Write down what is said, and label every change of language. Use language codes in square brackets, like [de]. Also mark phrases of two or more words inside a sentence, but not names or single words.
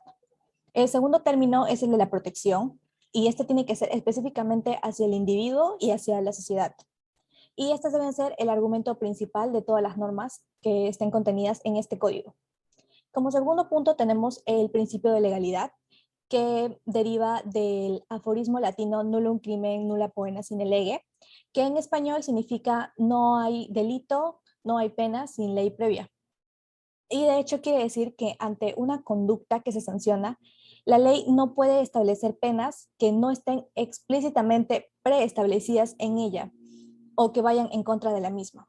[es] El segundo término es el de la protección, y este tiene que ser específicamente hacia el individuo y hacia la sociedad. Y estas deben ser el argumento principal de todas las normas que estén contenidas en este código. Como segundo punto tenemos el principio de legalidad, que deriva del aforismo latino [la] nullum crimen nulla poena sine lege, [es] que en español significa no hay delito, no hay pena sin ley previa. Y de hecho quiere decir que ante una conducta que se sanciona, la ley no puede establecer penas que no estén explícitamente preestablecidas en ella o que vayan en contra de la misma.